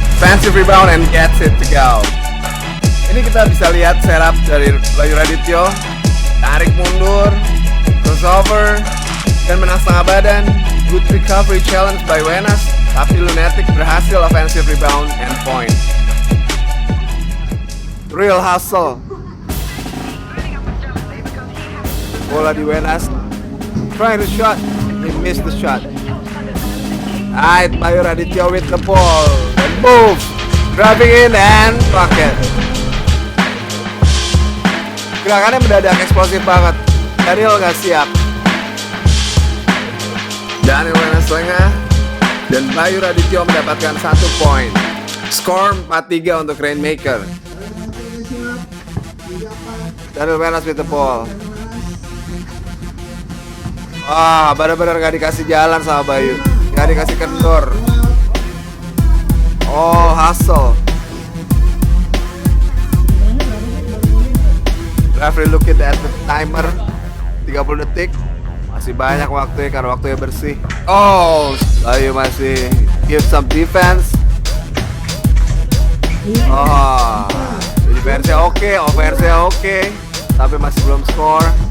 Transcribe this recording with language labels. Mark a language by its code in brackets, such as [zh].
[en] Fancy rebound and gets it to go. [id] Ini kita bisa lihat setup dari Bayu Radityo. Tarik mundur, crossover, dan menang setengah badan. [en] Good recovery challenge by Wenas, [id] tapi [en] Lunatic [id] berhasil [en] offensive rebound and point. Real hustle. [id] Bola di [en] Wenas, trying to shot, he missed the shot. Alright, Bayu Radityo with the ball, and move, grabbing in and bucket. [id] Gerakannya mendadak eksplosif banget. Daniel gak siap. Daniel Wenas lengah dan Bayu Radityo mendapatkan 1 poin. Skor 4-3 untuk Rainmaker. [en] Daniel Wenas with the ball. [id] Wah, benar-benar gak dikasih jalan sama Bayu. Gak dikasih kendor. [en] Oh, hustle. Referee looking at the timer. [id] 30 detik. Masih banyak waktu karena waktunya bersih. [en] Oh, Bayu [id] masih [en] give some defense. [id] Oh, defense-nya oke, offense-nya oke, tapi masih belum score.